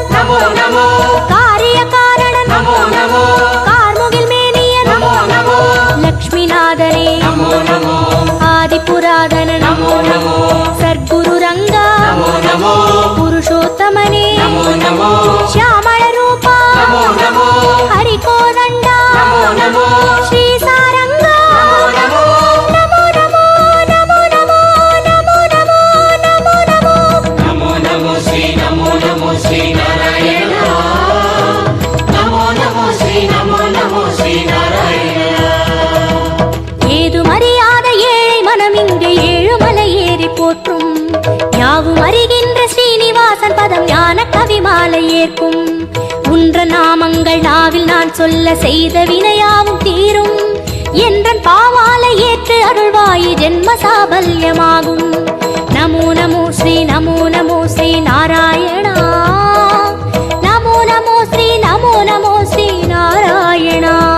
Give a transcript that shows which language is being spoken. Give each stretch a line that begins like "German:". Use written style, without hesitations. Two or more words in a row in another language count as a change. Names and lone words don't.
Tamil: நமோ நமோ காரிய காரணன் நமோ நமோ கார்முகில் மேனியன் நமோ நமோ லக்ஷ்மிநாதனே நமோ நமோ ஆதிபுராதனன் நமோ நமோ சர்க்குரு ரங்கா நமோ நமோ புருஷோத்தமனே நமோ நமோ
Kannada: ಶ್ಯಾಮಳ ರೂಪ
Tamil: நமோ நமோ
Kannada: ಹರಿಕೋದಂಡ
Tamil: நமோ நமோ
Kannada: ಶ್ರೀ ಸಾರಂಗ
Tamil: நமோ
Kannada: ನಮೋ ನಮೋ ನಮೋ ನಮೋ ನಮೋ ನಮೋ ನಮೋ ನಮೋ
Tamil: நமோ நமோ ஸ்ரீ நாராயண நமோ நமோ ஸ்ரீ நாராயண ஏதும் அறியாத ஏழை மனம் இங்கு ஏழுமலை ஏறி போற்றும் யாவும் அறிகின்ற ஸ்ரீனிவாசன் பதம் ஞான கவி மாலை ஏற்கும் உன்ற நாமங்கள் நாவில் நான் சொல்ல செய்த வினையாவும் தீரும் என்றன் பாவாலை ஏற்று அருள்வாயி ஜென்ம சாபல்யமாகும் நமோ நமோ ஸ்ரீ நாராயணா நமோ நமோ ஸ்ரீ நாராயணா